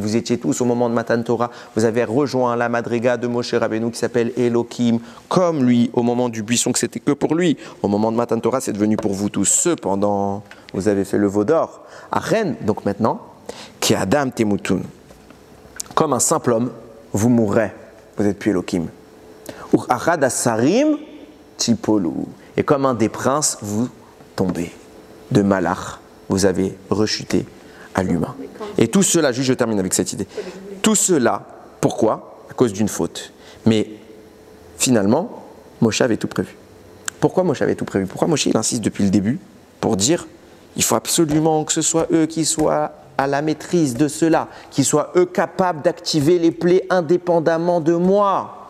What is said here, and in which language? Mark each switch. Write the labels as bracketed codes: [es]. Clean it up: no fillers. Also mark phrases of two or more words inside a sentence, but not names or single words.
[fr] Vous étiez tous au moment de Matan Torah. Vous avez rejoint la madriga de Moshe Rabbeinu qui s'appelle Elokim. Comme lui, au moment du buisson, que c'était que pour lui. Au moment de Matan Torah, c'est devenu pour vous tous. Cependant, vous avez fait le veau d'or. Achen, donc maintenant, qui [he] אדם תמותון. [fr] Comme un simple homme, vous mourrez. Vous n'êtes plus Elokim. [he] וכאחד השרים תפולו. [fr] Et comme un des princes, vous tombez. De malach, vous avez rechuté à l'humain. Et tout cela, juste je termine avec cette idée. Tout cela, pourquoi? À cause d'une faute. Mais finalement, Moshe avait tout prévu. Pourquoi Moshe avait tout prévu? Pourquoi Moshe il insiste depuis le début pour dire il faut absolument que ce soit eux qui soient à la maîtrise de cela, qu'ils soient eux capables d'activer les plaies indépendamment de moi.